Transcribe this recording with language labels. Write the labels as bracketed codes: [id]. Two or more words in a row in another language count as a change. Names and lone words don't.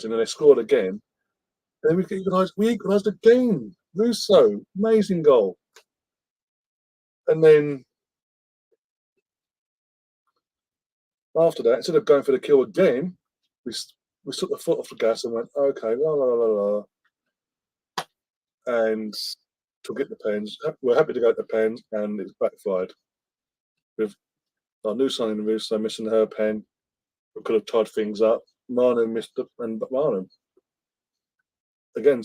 [en] And then they scored again. And then we equalised again. Russo, amazing goal. And then after that, instead of going for the kill again, we took the foot off the gas and went, okay, la la la la, and to get the pens. We're happy to go to the pens, and it's backfired. With our new signing, Russo missing her pen, we could have tied things up. Marnham missed it, and Marnham again.